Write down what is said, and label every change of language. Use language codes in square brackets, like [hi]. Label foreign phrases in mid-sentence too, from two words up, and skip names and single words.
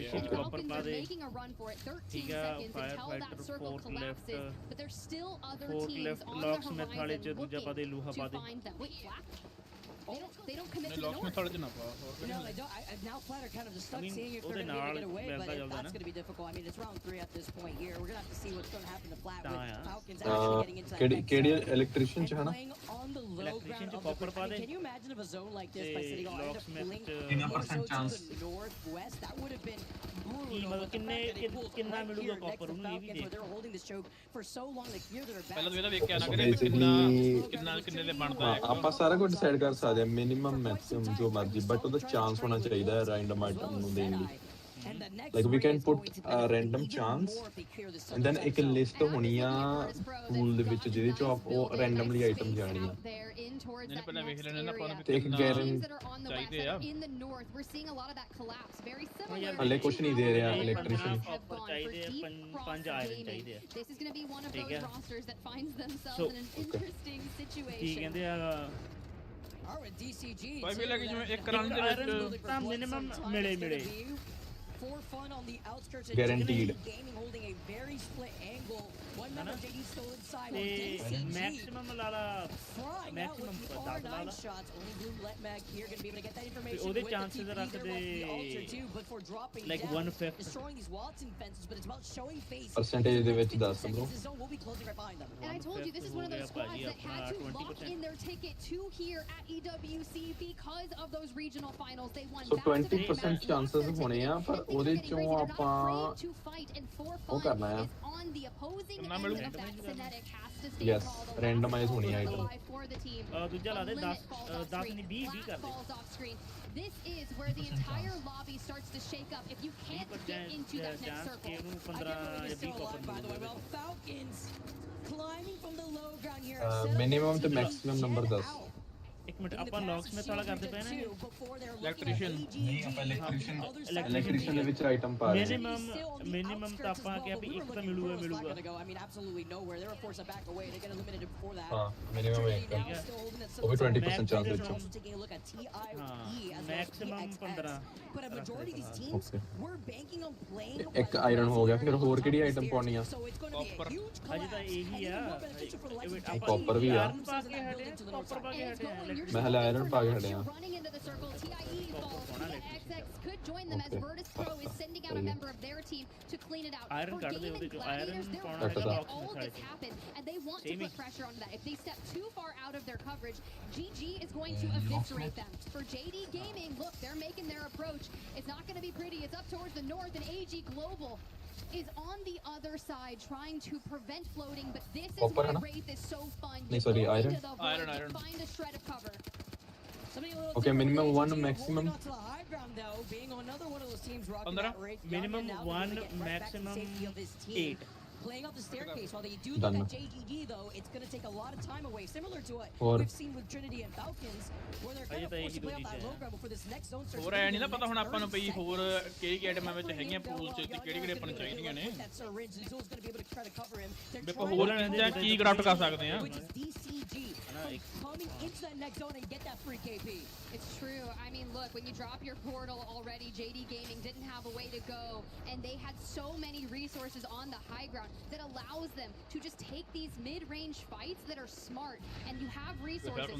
[en] And Falcons are making a run for it. 13 seconds until that circle collapses, but there's still other teams on the horizon looking to find them. Wait, Flat? They don't commit to the north. No, they don't. Now Flat are kind of just stuck seeing if they're going to be able to get away, but that's going to be difficult. I mean, it's round 3 at this point here. We're going to have to see what's going to happen to Flat with Falcons actually getting into that next [pa] ਕਿਹੜੀ electrician ਚ ਹੈ ਨਾ? [en] on the low ground of the I mean, can you imagine if a zone like this by City Hall ended up pulling more so to the northwest? That would have been brutal. But the fact that they pulled right here next to Falcons where they're holding this choke for so long to clear their backs. [pa] ਪਹਿਲਾਂ ਇਹਦਾ ਵੇਖ ਕੇ ਆਣਾ ਕਰੇ ਕਿੰਨੇ ਦੇ ਬਣਦਾ ਹੈ. ਆਪਾਂ ਸਾਰਾ ਕੁਝ ਡਿਸਾਈਡ ਕਰ ਸਕਦੇ ਹਾਂ [en] minimum maximum [pa] ਜੋ ਮਰਜ਼ੀ ਬਟ ਉਹਦਾ ਚਾਂਸ ਹੋਣਾ ਚਾਹੀਦਾ ਹੈ [en] random item [pa] ਨੂੰ ਦੇਣ ਲਈ. [en] Like we can put a random chance and then [pa] ਇੱਕ ਲਿਸਟ ਹੋਣੀ ਆ ਪੂਲ ਦੇ ਵਿੱਚ ਜਿਹਦੇ ਚੋਂ ਆਪ ਉਹ [en] randomly item [pa] ਜਾਣੀਆਂ ਤੇ ਇੱਕ ਚਾਹੀਦੇ ਆ. ਹਲੇ ਕੁਛ ਨਹੀਂ ਦੇ ਰਿਹਾ ਇਲੈਕਟ੍ਰੀਸ਼ੀਅਨ. ਚਾਹੀਦੇ 5 ਆਇਰਨ ਚਾਹੀਦੇ ਆ. ਠੀਕ ਹੈ ਸੋ ਕੀ ਕਹਿੰਦੇ ਆ ਭਾਈ ਵੀ ਲੱਗੀ ਜਿਵੇਂ ਇੱਕ ਰਨ ਦੇ ਵਿੱਚ ਤਾਂ ਮਿਨੀਮਮ ਮਿਲੇ [en] for fun on the outskirts. Guaranteed. Gaming holding a very split angle. One member JD still inside. Maximum lala. Maximum R9 shots. Only blue let Mag here going to be able to get that information. With the chances are the ultra too, but for dropping like down, 1/5 destroying these Watson fences, but it's about showing face. [pa] Percentage ਦੇ ਵਿੱਚ ਦੱਸ ਦਿਓ. [en] The zone will be closing right behind them. And I told you this is one of those squads that had to lock in their ticket to here at EWC because of those regional finals. They won. So 20% chances [pa] ਹੋਣੇ ਆ ਪਰ ਉਹਦੇ ਚੋਂ ਆਪਾਂ ਉਹ ਕਰਨਾ ਆ. [en] Yes, randomize [pa] ਹੋਣੀ ਆਈਟਮ. ਦੂਜਾ ਲਾ ਦੇ 10 ਨਹੀਂ 20 ਕਰ ਦੇ. [en] This is where the entire lobby starts to shake up if you can't get into that next circle. By the way, well, Falcons climbing from the low ground here. Minimum to maximum number 10. [pa] ਇੱਕ ਮਿੰਟ ਆਪਾਂ ਲੌਕਸਮਿਥ ਵਾਲਾ ਕਰਦੇ ਪਏ ਨਾ ਇਲੈਕਟ੍ਰੀਸ਼ੀਅਨ ਨਹੀਂ ਆਪਾਂ ਇਲੈਕਟ੍ਰੀਸ਼ੀਅਨ ਦੇ ਵਿੱਚ ਆਈਟਮ ਪਾ ਰਹੇ ਮਿਨੀਮਮ ਤਾਂ ਆਪਾਂ ਕਿਹਾ ਵੀ ਇੱਕ ਤਾਂ ਮਿਲੂਗਾ [en] I mean absolutely nowhere. They were forced to back away. They get eliminated before that. [pa] ਹਾਂ ਮਿਨੀਮਮ ਇੱਕ ਉਹ ਵੀ 20% ਚਾਂਸ ਵਿੱਚ [en] taking a look at TIE as [pa] ਮੈਕਸਿਮਮ 15 [en] but a majority of these teams were banking on playing [pa] ਇੱਕ ਆਇਰਨ ਹੋ ਗਿਆ ਫਿਰ ਹੋਰ ਕਿਹੜੀ ਆਈਟਮ ਪਾਉਣੀ ਆ? ਕਾਪਰ ਅਜੇ ਤਾਂ ਇਹੀ ਆ ਕਾਪਰ ਵੀ ਆ ਕਾਪਰ ਪਾ ਕੇ ਹਟੇ ਮੈਂ ਹਲੇ ਆਇਰਨ ਪਾ ਕੇ ਹਟਿਆ. ਆਇਰਨ ਕੱਢ ਦੇ ਉਹਦੇ ਚੋਂ ਆਇਰਨ ਪਾਉਣਾ ਹੈਗਾ ਬਾਕਸ ਵਿੱਚ [en] and they want to put pressure onto that. If they step too far out of their coverage, GG is going to eviscerate them. For JD Gaming, look, they're making their approach. It's not going to be pretty. It's up towards the north, and AG Global is on the other side trying to prevent floating, but this is why Wraith is so fun. Sorry, iron. Find a shred of cover. Okay, minimum 1, maximum. Minimum 1, maximum 8. Playing up the staircase while they do Done. that JGG though, it's going to take a lot of time away, similar to what Or- we've seen with Trinity and Falcons, where they're kind of forced to play off that low ground before this next zone starts. [pa] ਹੋਰ ਐ ਨਹੀਂ ਨਾ ਪਤਾ ਹੁਣ ਆਪਾਂ ਨੂੰ ਪਈ ਹੋਰ ਕਿਹੜੀ ਆਈਟਮਾਂ ਵਿੱਚ ਹੈਗੀਆਂ ਪੂਲ ਚ ਤੇ ਕਿਹੜੀ ਕਿਹੜੀ ਆਪਾਂ ਨੂੰ ਚਾਹੀਦੀਆਂ ਨੇ ਦੇਖੋ ਹੋਰ ਚੀਜ਼ਾਂ ਕੀ ਕਰਾਫਟ ਕਰ ਸਕਦੇ ਆ [en] Coming into that next zone and get that free KP. It's true. I mean, look, when you drop your portal already, JD Gaming didn't have a way to go, and they had so many resources on the high ground that allows them to just take these mid-range fights that are smart, and you have resources.